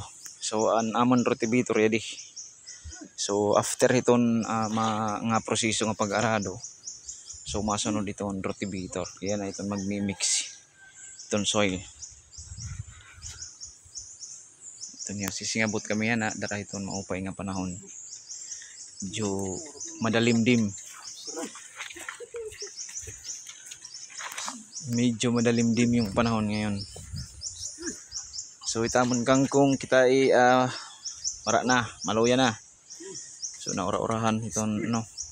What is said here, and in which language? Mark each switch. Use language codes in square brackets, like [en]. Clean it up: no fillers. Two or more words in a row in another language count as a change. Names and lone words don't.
[war] So amon rotivitor ready. [en] So after [war] iton nga proseso nga pag-arado, so masunod iton rotivitor. Kaya na iton magmi-mix iton soil. Ito niya sisingabot kami yan dara iton maupay nga panahon. Medyo madalimdim. [tl] Medyo madalimdim yung panahon ngayon. [war] So itamon kangkong kita mara na, maluya na. So naura-urahan iton no.